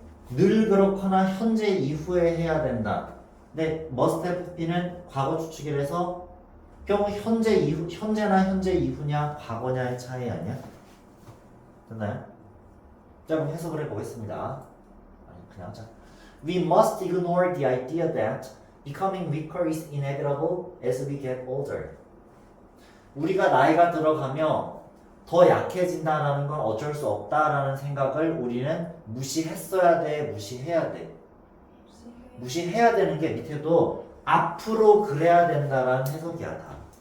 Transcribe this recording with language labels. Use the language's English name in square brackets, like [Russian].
[Korean] 늘 그렇거나 현재 이후에 해야 된다. 근데 must have be는 과거 추측이라서 경우 현재 이후, 현재나 현재 이후냐 과거냐의 차이 아니야? 됐나요? 자, 그럼 해석을 해보겠습니다. 아니 그냥 자, [English] We must ignore the idea that becoming weaker is inevitable as we get older. [Korean] 우리가 나이가 들어가며 더 약해진다는 건 어쩔 수 없다라는 생각을 우리는 무시했어야 돼, 무시해야 돼. 무시해야 되는 게 밑에도 앞으로 그래야 된다라는 해석이야 다.